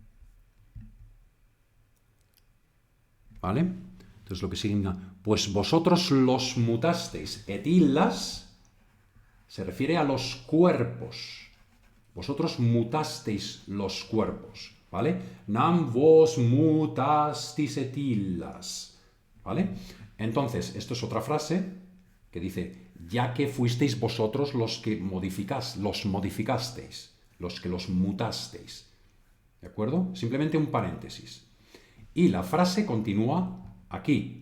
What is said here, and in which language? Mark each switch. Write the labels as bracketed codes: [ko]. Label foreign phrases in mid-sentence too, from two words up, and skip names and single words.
[es] ¿Vale? Entonces lo que significa, pues vosotros los mutasteis, etillas, se refiere a los cuerpos. Vosotros mutasteis los cuerpos, ¿vale? [la] Nam vos mutasteis etillas, [es] ¿vale? Entonces, esto es otra frase que dice, ya que fuisteis vosotros los que modificasteis, los que los mutasteis, ¿de acuerdo? Simplemente un paréntesis. Y la frase continúa aquí.